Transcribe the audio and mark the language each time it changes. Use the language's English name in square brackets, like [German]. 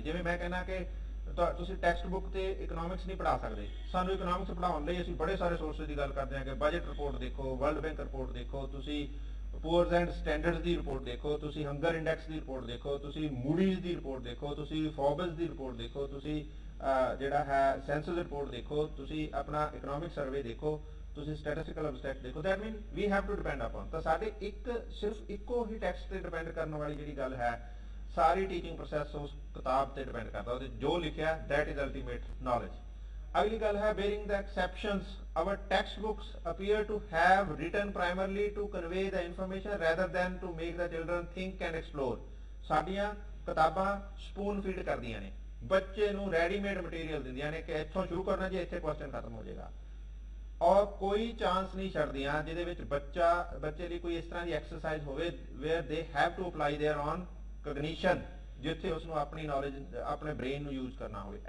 [Punjabi] ਜਿਵੇਂ ਮੈਂ ਕਹਿੰਦਾ ਕਿ ਤੁਸੀਂ ਟੈਕਸਟ ਬੁੱਕ ਤੇ ਇਕਨੋਮਿਕਸ ਨਹੀਂ ਪੜ੍ਹਾ ਸਕਦੇ, ਸਾਨੂੰ ਇਕਨੋਮਿਕਸ ਪੜ੍ਹਾਉਣ ਲਈ ਅਸੀਂ ਬੜੇ ਸਾਰੇ ਸੋਰਸਸ ਦੀ ਗੱਲ ਕਰਦੇ ਹਾਂ ਕਿ ਬਜਟ ਰਿਪੋਰਟ ਦੇਖੋ, ਵਰਲਡ ਬੈਂਕ ਰਿਪੋਰਟ ਦੇਖੋ, ਤੁਸੀਂ ਪੂਅਰਸ ਐਂਡ ਸਟੈਂਡਰਡਸ ਦੀ ਰਿਪੋਰਟ ਦੇਖੋ, ਤੁਸੀਂ ਹੰਗਰ ਇੰਡੈਕਸ ਦੀ ਰਿਪੋਰਟ ਦੇਖੋ, ਤੁਸੀਂ ਮੂਡੀਜ਼ ਦੀ ਰਿਪੋਰਟ ਦੇਖੋ, ਤੁਸੀਂ ਫੋਰਬਸ ਦੀ ਰਿਪੋਰਟ ਦੇਖੋ, ਤੁਸੀਂ ਜਿਹੜਾ ਹੈ ਸੈਂਸਸ ਰਿਪੋਰਟ ਦੇਖੋ, ਤੁਸੀਂ ਆਪਣਾ ਇਕਨੋਮਿਕ ਸਰਵੇ ਦੇਖੋ, ਤੁਸੀਂ ਸਟੈਟਿਸਟੀਕਲ ਅਬਸਟ੍ਰੈਕਟ ਦੇਖੋ। [English] That mean we have to depend upon. [Punjabi] ਤਾਂ ਸਾਡੇ ਸਿਰਫ ਇੱਕੋ ਹੀ ਟੈਕਸਟ ਤੇ ਡਿਪੈਂਡ ਕਰਨ ਵਾਲੀ ਜਿਹੜੀ ਗੱਲ ਹੈ, ਸਾਰੀ ਟੀਚਿੰਗ ਪ੍ਰੋਸੈਸ ਉਸ ਕਿਤਾਬ ਤੇ ਡਿਪੈਂਡ ਕਰਦਾ, ਉਹਦੇ ਜੋ ਲਿਖਿਆ [English] That is ultimate knowledge. [Punjabi] ਅਗਲੀ ਗੱਲ ਹੈ [English] bearing the exceptions, our textbooks appear to have written primarily to convey the information rather than to make the children think and explore। [Punjabi] ਸਾਡੀਆਂ ਕਿਤਾਬਾਂ ਸਪੂਨ ਫੀਡ ਕਰਦੀਆਂ ਨੇ, ਬੱਚੇ ਨੂੰ ਰੈਡੀਮੇਡ ਮਟੀਰੀਅਲ ਦਿੰਦੀਆਂ ਨੇ ਕਿ ਇੱਥੋਂ ਸ਼ੁਰੂ ਕਰਨਾ ਜੀ, ਇੱਥੇ ਕੁਐਸਚਨ ਖਤਮ ਹੋ ਜਾਏਗਾ, ਔਰ ਕੋਈ ਚਾਂਸ ਨਹੀਂ ਛੱਡਦੀਆਂ ਜਿਹਦੇ ਵਿੱਚ ਬੱਚੇ ਲਈ ਕੋਈ ਇਸ ਤਰ੍ਹਾਂ ਦੀ ਐਕਸਰਸਾਈਜ਼ ਹੋਵੇ [English] where they have to apply their own cognition, [Punjabi] ਜਿੱਥੇ ਉਸ ਨੂੰ ਆਪਣੀ ਨੌਲੇਜ ਆਪਣੇ ਬ੍ਰੇਨ ਨੂੰ ਯੂਜ਼ ਕਰਨਾ ਹੋਵੇ।